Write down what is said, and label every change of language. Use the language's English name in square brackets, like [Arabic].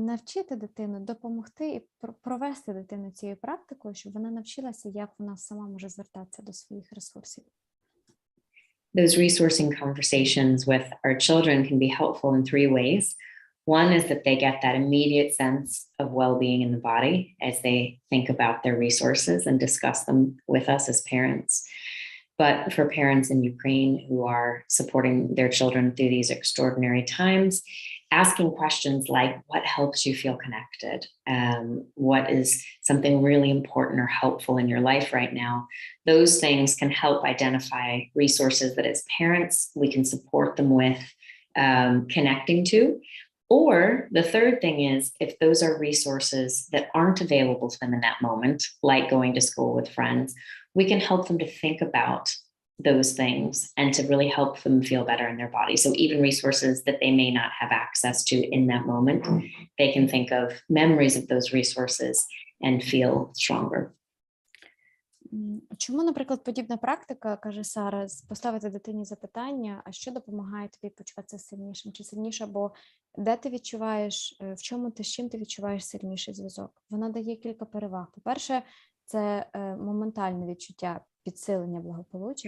[Ukrainian] Навчити дитину, допомогти і провести дитину цією практикою, щоб вона навчилася, як вона сама може звертатися до своїх ресурсів. [English] Those resourcing conversations with our children can be helpful in three ways. One is that they get that immediate sense of well-being in the body as they think about their resources and discuss them with us as parents. But for parents in Ukraine who are supporting their children through these extraordinary times, asking questions like, what helps you feel connected? What is something really important or helpful in your life right now? Those things can help identify resources that as parents, we can support them with connecting to. Or the third thing is, if those are resources that aren't available to them in that moment, like going to school with friends, we can help them to think about those things and to really help them feel better in their body. So even resources that they may not have access to in that moment, they can think of memories of those resources and feel stronger. [Ukrainian] Чому, наприклад, подібна практика, каже Сара, поставити дитині запитання, а що допомагає тобі почуватися сильнішим чи сильніше, або де ти відчуваєш, з чим ти відчуваєш сильніший зв'язок? Вона дає кілька переваг. По-перше, це моментальне відчуття підсилення благополуччя.